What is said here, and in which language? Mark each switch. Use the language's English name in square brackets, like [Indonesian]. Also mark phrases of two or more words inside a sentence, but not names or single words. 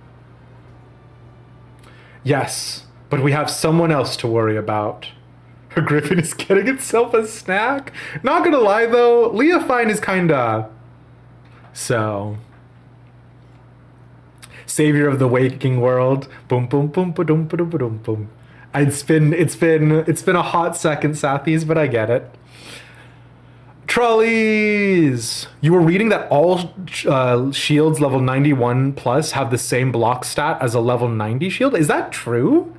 [English] Yes, but we have someone else to worry about. Her griffin is getting itself a snack? Not gonna lie though, Leofine is kinda... So... Savior of the waking world. Boom boom boom ba boom ba boom boom. It's been a hot second, Sathies, but I get it. Trolleys! You were reading that all shields level 91 plus have the same block stat as a level 90 shield? Is that true?